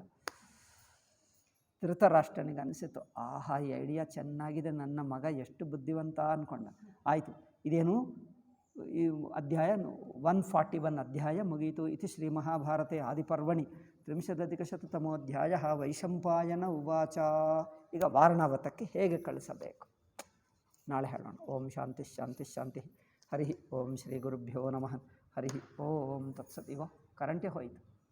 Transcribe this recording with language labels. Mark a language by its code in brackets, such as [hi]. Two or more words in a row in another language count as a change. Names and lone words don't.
[kn] ಧೃತರಾಷ್ಟ್ರನಿಗೆ ಅನಿಸಿತು, ಆಹಾ ಈ ಐಡಿಯಾ ಚೆನ್ನಾಗಿದೆ, ನನ್ನ ಮಗ ಎಷ್ಟು ಬುದ್ಧಿವಂತ ಅಂದ್ಕೊಂಡ. ಆಯಿತು, ಇದೇನು ಈ ಅಧ್ಯಾಯ 141 ಅಧ್ಯಾಯ ಮುಗಿಯಿತು. [sa] ಇತಿ ಶ್ರೀ ಮಹಾಭಾರತೆ ಆದಿಪರ್ವಣಿ 30-ಶತತಮೋಧ್ಯಾಯ ವೈಶಂಪಾಯನ ಉವಾಚ. [kn] ಈಗ ವಾರಣಾವತಕ್ಕೆ ಹೇಗೆ ಕಳಿಸಬೇಕು ನಾಳೆ ಹೇಳೋಣ. [sa] ಓಂ ಶಾಂತಿ ಶಾಂತಿ ಶಾಂತಿ. ಹರಿ ಓಂ ಶ್ರೀ ಗುರುಭ್ಯೋ ನಮಃ. ಹರಿ ಓಂ ತತ್ಸತ್. [kn] ಇವ ಕರೆಂಟೇ ಹೋಯಿತು.